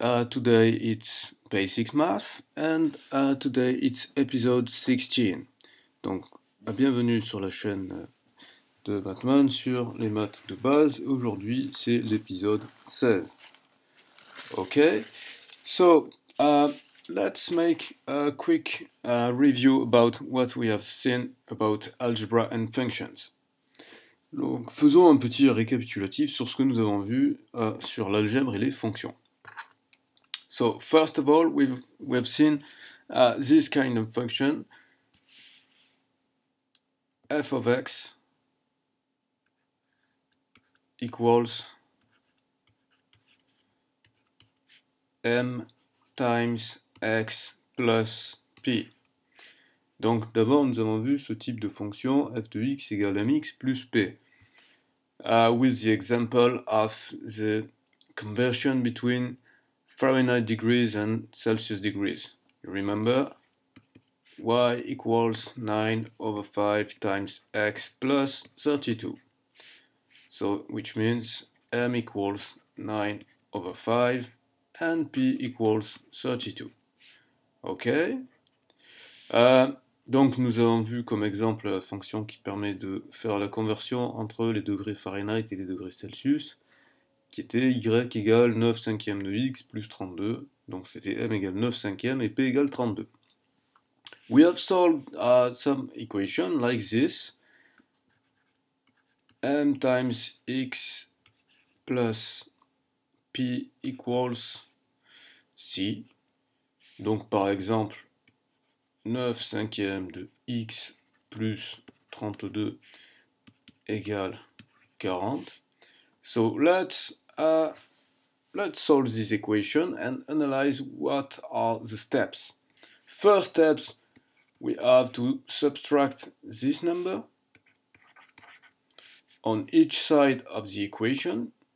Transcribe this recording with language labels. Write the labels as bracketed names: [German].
[English] Today it's basic math and today it's episode 16. [French] Donc, bienvenue sur la chaîne de Mathman sur les maths de base. Aujourd'hui, c'est l'épisode 16. [English] Okay, so let's make a quick review about what we have seen about algebra and functions. [French] Donc, faisons un petit récapitulatif sur ce que nous avons vu sur l'algèbre et les fonctions. [English] So, first of all, we've seen this kind of function, f of x equals m times x plus p. [French] Donc d'abord nous avons vu ce type de fonction f de x égale mx plus p, [English] with the example of the conversion between Fahrenheit degrees and Celsius degrees. You remember? Y equals 9/5 times x plus 32. So which means m equals 9/5 and p equals 32. Ok. [French] Donc nous avons vu comme exemple la fonction qui permet de faire la conversion entre les degrés Fahrenheit et les degrés Celsius, qui était y égale 9 cinquièmes de x plus 32, donc c'était m égale 9 cinquièmes et p égale 32. [English] We have solved some equation like this, m times x plus p equals c. [French] Donc par exemple 9 cinquièmes de x plus 32 égale 40. [English] So let's solve this equation and analyze what are the steps. First steps, we have to subtract this number on each side of the equation.